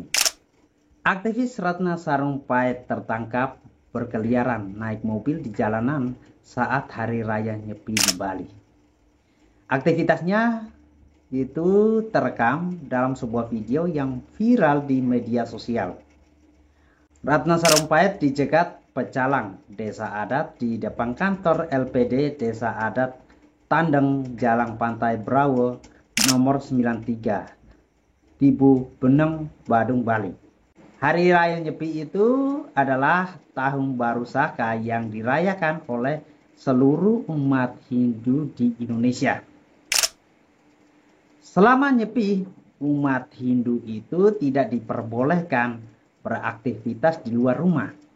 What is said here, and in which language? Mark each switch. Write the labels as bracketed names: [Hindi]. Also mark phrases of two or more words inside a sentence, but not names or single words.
[Indonesian] Aktivis Ratna Sarumpait tertangkap berkeliaran naik mobil di jalanan saat Hari Raya Nyepi di Bali. Aktivitasnya itu terekam dalam sebuah video yang viral di media sosial. Ratna Sarumpait dicegat pecalang desa adat di depan kantor LPD Desa Adat Tandeng Jalang Pantai Brawo nomor 93 Tibu Beneng, Badung, Bali. Hari Raya Nyepi itu adalah tahun baru Saka yang dirayakan oleh seluruh umat Hindu di Indonesia. Selama Nyepi, umat Hindu itu tidak diperbolehkan beraktivitas di luar rumah.